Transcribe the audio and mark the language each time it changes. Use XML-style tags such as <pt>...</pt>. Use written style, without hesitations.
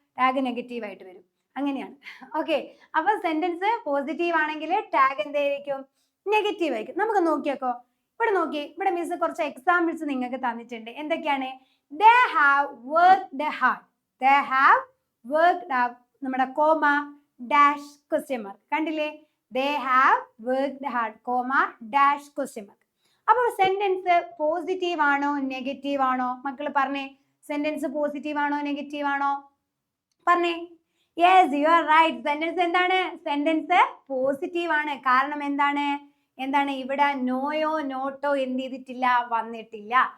<ml>Tag negative ആയിട്ട് വരും. അങ്ങനെയാണ്. ഓക്കെ, അപ്പൊ സെന്റൻസ് പോസിറ്റീവ് ആണെങ്കിൽ ടാഗ് എന്തായിരിക്കും? നെഗറ്റീവ് ആയിരിക്കും. നമുക്ക് നോക്കിയേക്കോ. ഇവിടെ നോക്കി, ഇവിടെ മിസ് കുറച്ച് എക്സാമ്പിൾസ് നിങ്ങൾക്ക് തന്നിട്ടുണ്ട്. എന്തൊക്കെയാണ്?</ml> <en>they have worked hard. they have worked hard.</en> <ml>നമ്മുടെ കോമ ഡാഷ് ക്വസ്റ്റ്യൻ മാർക്ക് കണ്ടില്ലേ?</ml> <en>they have worked hard, comma dash question mark.</en> <ml>അപ്പോൾ സെന്റൻസ് പോസിറ്റീവ് ആണോ നെഗറ്റീവ് ആണോ? മക്കൾ പറഞ്ഞേ, സെന്റൻസ് പോസിറ്റീവ് ആണോ നെഗറ്റീവ് ആണോ? പറഞ്ഞേ.</ml> <en>Yes, you are right.</en> <ml>Sentence എന്താണ്? സെന്റൻസ് പോസിറ്റീവ് ആണ്. കാരണം എന്താണ്? ഇവിടെ നോയോ നോട്ടോ എന്ത് ചെയ്തിട്ടില്ല? വന്നിട്ടില്ല.</ml>